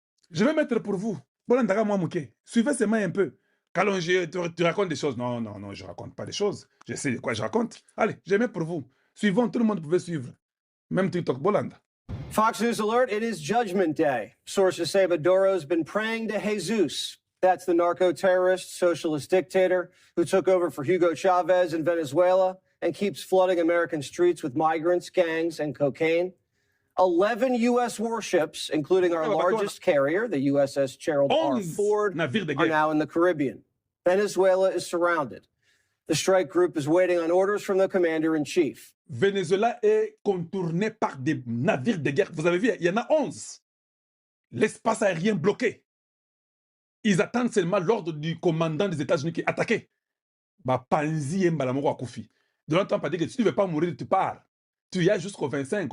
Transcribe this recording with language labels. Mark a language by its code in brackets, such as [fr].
[fr] Je vais mettre pour vous. Suivez ces mains un peu. Quand tu racontes des choses. Non, je ne raconte pas des choses. Je sais de quoi je raconte. Allez, je mets pour vous. Suivons, tout le monde pouvait suivre. Même TikTok, Bolanda. [en] Fox News alert, it is Judgment Day. Sources say Maduro's been praying to Jesus. That's the narco-terrorist, socialist dictator who took over for Hugo Chavez in Venezuela and keeps flooding American streets with migrants, gangs, and cocaine. 11 U.S. warships, including our largest carrier, the USS Gerald R. Ford, are now in the Caribbean. Venezuela is surrounded. The strike group is waiting on orders from the commander-in-chief. [fr] Venezuela est contourné par des navires de guerre. Vous avez vu, il y en a 11. L'espace aérien bloqué. Ils attendent seulement l'ordre du commandant des États-Unis qui est attaqué. Bah, Panzi et Mbalamoro Akoufi. Donald Trump a dit que si tu ne veux pas mourir, tu pars. Tu y as jusqu'au 25.